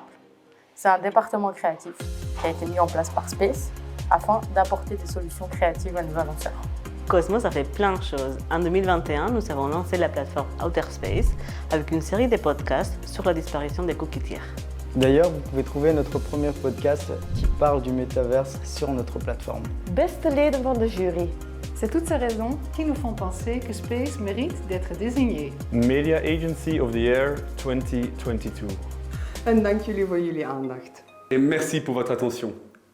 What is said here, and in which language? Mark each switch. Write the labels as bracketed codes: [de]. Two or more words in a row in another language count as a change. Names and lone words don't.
[fr] C'est un département créatif qui a été mis en place par Space afin d'apporter des solutions créatives à nos annonceurs. Cosmos a fait plein de choses. En 2021, nous avons lancé la plateforme Outer Space avec une série de podcasts sur la disparition des cookies tiers. D'ailleurs, vous pouvez trouver notre premier podcast qui parle du métaverse sur notre plateforme. [nl] Beste leden van de jury. [fr] C'est toutes ces raisons qui nous font penser que Space mérite d'être désigné. Media Agency of the Year 2022. [nl] En dank jullie voor jullie aandacht. [fr] Et merci pour votre attention.